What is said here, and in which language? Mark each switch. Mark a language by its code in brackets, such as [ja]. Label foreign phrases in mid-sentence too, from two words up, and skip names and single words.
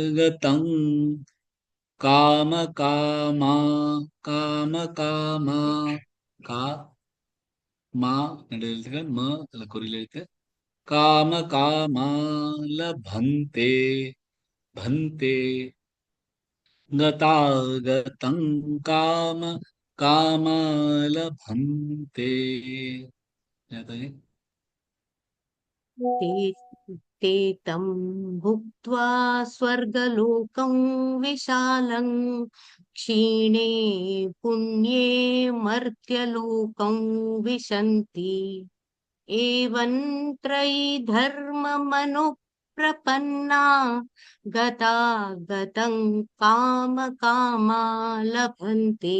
[sa] गतं काम कामा, काम कामा, [ta] கா மா நடுலெழுத்துகள், ம அதுல குறில் எழுத்து, [sa] काम कामा लभन्ते, भन्ते गतागतं काम कामालभन्ते। [hi] याद है? [sa] ते ते तं भुक्त्वा स्वर्गलोकं विशालं क्षीणे पुण्ये मर्त्यलोकं विशन्ति एवं त्रयी धर्ममनुप्रपन्ना गतागतं काम कामा लभन्ते।